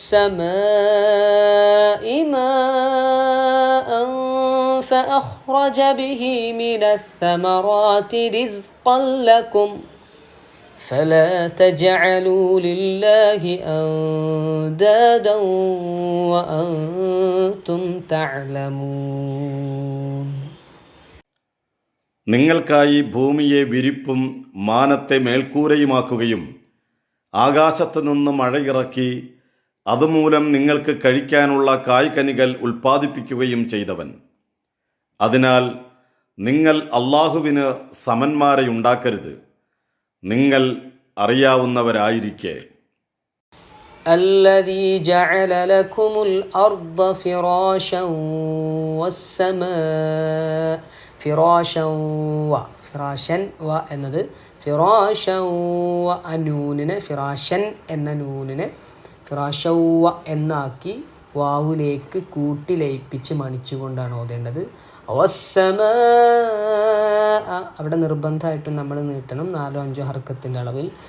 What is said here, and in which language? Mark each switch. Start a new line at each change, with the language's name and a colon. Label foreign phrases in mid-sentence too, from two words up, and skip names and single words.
Arabic: السماء ماء فأخرج به من الثمرات رزقا لكم فلا تجعلوا لله أندادا وأنتم تعلمون.
Malayalam: നിങ്ങൾക്കായി ഭൂമിയെ വിരിപ്പും മാനത്തെ മേൽക്കൂരയുമാക്കുകയും ആകാശത്തു നിന്ന് മഴയിറക്കി അതുമൂലം നിങ്ങൾക്ക് കഴിക്കാനുള്ള കായ്കനികൾ ഉൽപ്പാദിപ്പിക്കുകയും ചെയ്തവൻ. അതിനാൽ നിങ്ങൾ അല്ലാഹുവിന് സമന്മാരെ ഉണ്ടാക്കരുത്, നിങ്ങൾ അറിയാവുന്നവരായിരിക്കെ.
Arabic: الذي جعل لكم الأرض فراشا والسماء فراشًا و
Malayalam: എന്നത് ഫിറാഷവ അനൂനിനെ ഫിറാഷൻ എന്ന നൂനിനെ ഫിറാഷവ എന്നാക്കി വാവുലേക്ക് കൂട്ടി ലയിപ്പിച്ച് മണിച്ചുകൊണ്ടാണ് ഓതേണ്ടത്. അവിടെ നിർബന്ധമായിട്ടും നമ്മൾ നീട്ടണം 4-5 ഹർക്കത്തിൻ്റെ അളവിൽ.